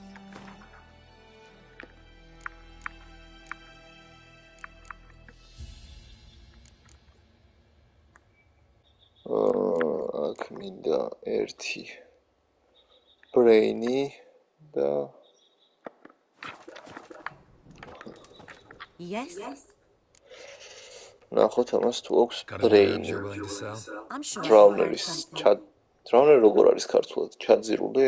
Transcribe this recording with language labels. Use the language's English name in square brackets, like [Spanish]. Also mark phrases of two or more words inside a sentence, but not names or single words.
[Georgian] აქ მინდა ერთი brain-ი და [English] Yes. [Georgian] ნახოთ ამას თუ აქვს brain-ი. [English] I'm sure. [Georgian] Drowner როგორ არის ქართულად? ჩაძირული?